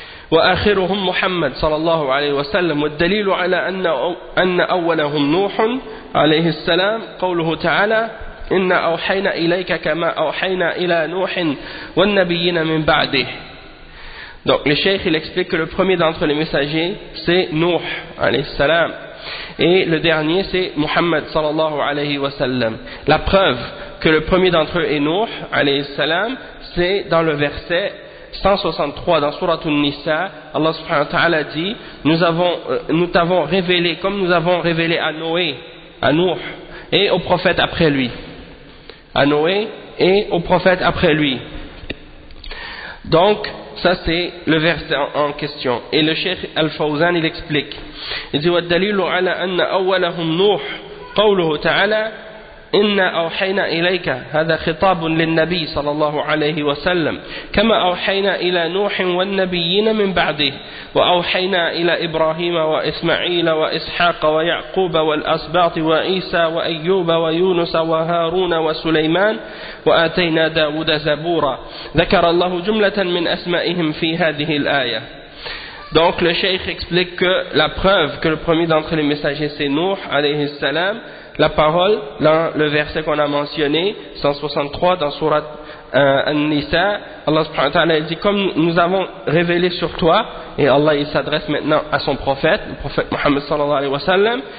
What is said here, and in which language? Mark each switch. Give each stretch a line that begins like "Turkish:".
Arabic: وآخرهم محمد صلى الله عليه وسلم والدليل على أن أولهم نوح عليه السلام قوله تعالى إن أوحينا إليك كما أوحينا إلى نوح والنبيين من بعده.
French: Donc le cheikh il explique que le premier d'entre les messagers c'est Nuh عليه السلام et le dernier c'est Muhammad صلى الله عليه وسلم. La preuve que le premier d'entre eux est Nuh عليه السلام c'est dans le verset 163 dans Sourate An-Nisa, Allah subhanahu wa ta'ala dit, nous t'avons révélé, comme nous avons révélé à Noé, à Nuh, et au prophète après lui. À Noé et au prophète après lui. Donc, ça c'est le verset en question. Et le Cheikh Al-Fawzan, il explique. Il dit,
Arabic: وَالدَّلِيلُ عَلَىٰ أَنَّ أَوَّلَهُمْ نُوحٌ قَوْلُهُ تَعَالَىٰ إنا أوحينا إليك هذا خطاب للنبي صلى الله عليه وسلم كما أوحينا إلى نوح والنبيين من بعده وأوحينا إلى إبراهيم وإسماعيل وإسحاق ويعقوب والأسباط وعيسى وأيوب ويونس وهارون وسليمان وآتينا داود زبورا ذكر الله جملة من أسمائهم في هذه الآية.
French: Donc le cheikh explique que la preuve que le premier d'entre les messagers c'est Nuh عليه السلام. La parole, dans le verset qu'on a mentionné, 163, dans Surat An-Nisa, Allah subhanahu wa ta'ala dit, comme nous avons révélé sur toi, et Allah il s'adresse maintenant à son prophète, le prophète Muhammad sallallahu alayhi wa sallam.